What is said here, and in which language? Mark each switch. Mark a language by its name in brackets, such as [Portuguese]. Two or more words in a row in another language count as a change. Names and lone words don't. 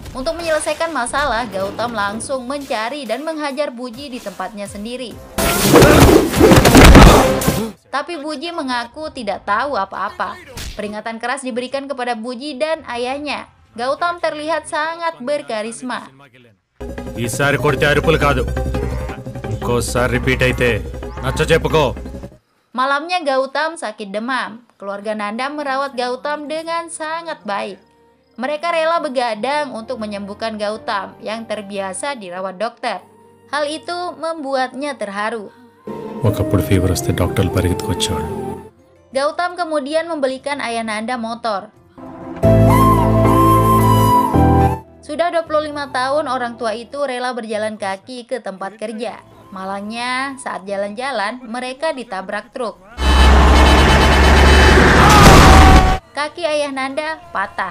[Indonesian] Untuk menyelesaikan masalah, Gautam langsung mencari dan menghajar Buji di tempatnya sendiri. Tapi Buji mengaku tidak tahu apa-apa. Peringatan keras diberikan kepada Buji dan ayahnya. Gautam terlihat sangat berkarisma. [Telugu] ఈసారి కొడితే అరుపులు కాదు, ఇంకోసారి రిపీట్ అయితే నచ్చ చెప్పుకో. [Indonesian] Malamnya Gautam sakit demam. Keluarga Nanda merawat Gautam dengan sangat baik. Mereka rela begadang untuk menyembuhkan Gautam yang terbiasa dirawat dokter. Hal itu membuatnya terharu. [Telugu] ఒకప్పుడు ఫీవర్ వస్తే డాక్టర్లు పరిగెత్తుకొచ్చేవాళ్ళు. [Indonesian] Gautam kemudian membelikan ayah Nanda motor. Sudah 25 tahun orang tua itu rela berjalan kaki ke tempat kerja. Malangnya saat jalan-jalan mereka ditabrak truk. Kaki ayah Nanda patah.